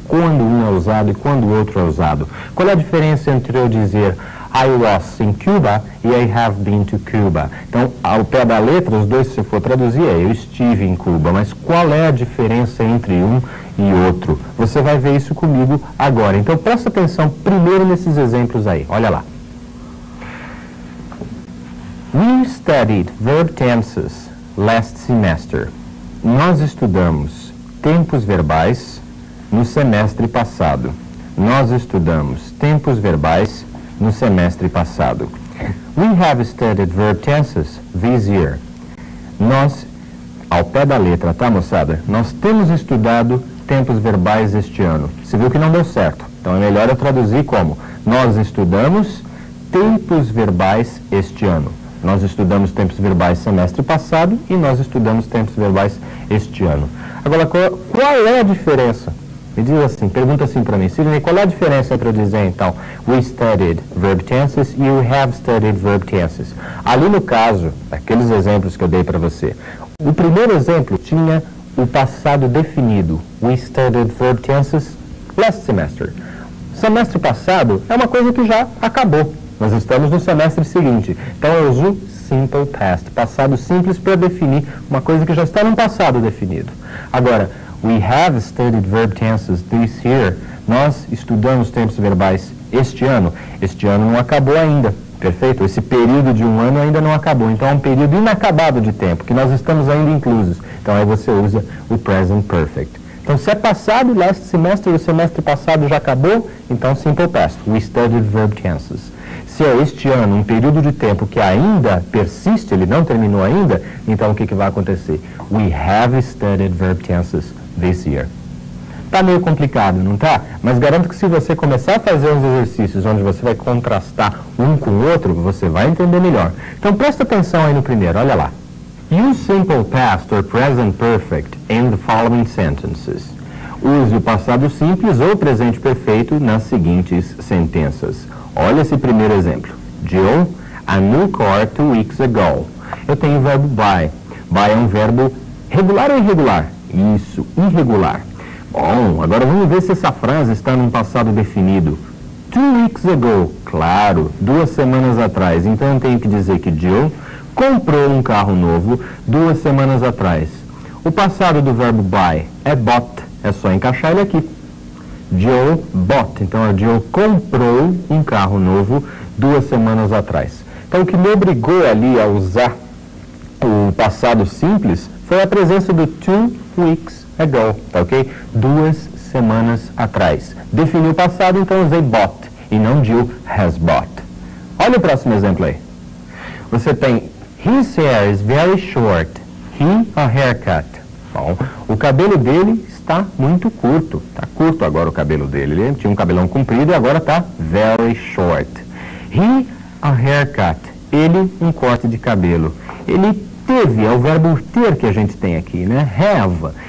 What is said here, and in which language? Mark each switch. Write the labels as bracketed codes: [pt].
[pt] Quando um é usado e quando o outro é usado? Qual é a diferença entre eu dizer [en] I was in Cuba [pt] e [en] I have been to Cuba? [pt] Então, ao pé da letra, os dois, se você for traduzir, eu estive em Cuba. Mas qual é a diferença entre um e outro? Você vai ver isso comigo agora. Então, presta atenção primeiro nesses exemplos aí. Olha lá. [en] We studied verb tenses last semester. [pt] Nós estudamos tempos verbais no semestre passado. Nós estudamos tempos verbais no semestre passado. [en] We have studied verb tenses this year. [pt] Nós, ao pé da letra, tá, moçada? Nós temos estudado tempos verbais este ano. Você viu que não deu certo. Então é melhor eu traduzir como nós estudamos tempos verbais este ano. Nós estudamos tempos verbais semestre passado e nós estudamos tempos verbais este ano. Agora, qual é a diferença? Me diz assim, pergunta assim para mim, Sidney, qual é a diferença entre eu dizer, então, [en] we studied verb tenses [pt] e [en] you have studied verb tenses? [pt] Ali no caso, aqueles exemplos que eu dei para você, o primeiro exemplo tinha o passado definido. [en] We studied verb tenses last semester. [pt] Semestre passado é uma coisa que já acabou. Nós estamos no semestre seguinte. Então eu uso simple past, passado simples, para definir uma coisa que já está no passado definido. Agora, [en] we have studied verb tenses this year. [pt] Nós estudamos tempos verbais este ano. Este ano não acabou ainda, perfeito? Esse período de um ano ainda não acabou. Então é um período inacabado de tempo, que nós estamos ainda inclusos. Então aí você usa o present perfect. Então se é passado, last semester, o semestre passado já acabou, então simple past. [en] We studied verb tenses. [pt] Se é este ano, um período de tempo que ainda persiste, ele não terminou ainda, então o que vai acontecer? [en] We have studied verb tenses this year. [pt] Tá meio complicado, não tá? Mas garanto que se você começar a fazer uns exercícios onde você vai contrastar um com o outro, você vai entender melhor. Então presta atenção aí no primeiro, olha lá. [en] Use simple past or present perfect in the following sentences. [pt] Use o passado simples ou presente perfeito nas seguintes sentenças. Olha esse primeiro exemplo. [en] Jill, a new car 2 weeks ago. [pt] Eu tenho o verbo buy. Buy é um verbo regular ou irregular? Isso, irregular. Bom, agora vamos ver se essa frase está num passado definido. [en] 2 weeks ago, [pt] claro, 2 semanas atrás. Então eu tenho que dizer que Jill comprou um carro novo 2 semanas atrás. O passado do verbo buy é bought. É só encaixar ele aqui. [en] Jill bought. [pt] Então a Jill comprou um carro novo 2 semanas atrás. Então o que me obrigou ali a usar o passado simples foi a presença do 2 weeks ago, tá ok? 2 semanas atrás. Defini o passado, então usei bought e não [en] Jill has bought. [pt] Olha o próximo exemplo aí. Você tem [en] his hair is very short. He a haircut. [pt] Bom, o cabelo dele está muito curto. Está curto agora o cabelo dele. Ele tinha um cabelão comprido e agora está very short. [en] He a haircut. [pt] Ele um corte de cabelo. Ele teve, é o verbo ter que a gente tem aqui, né? Have.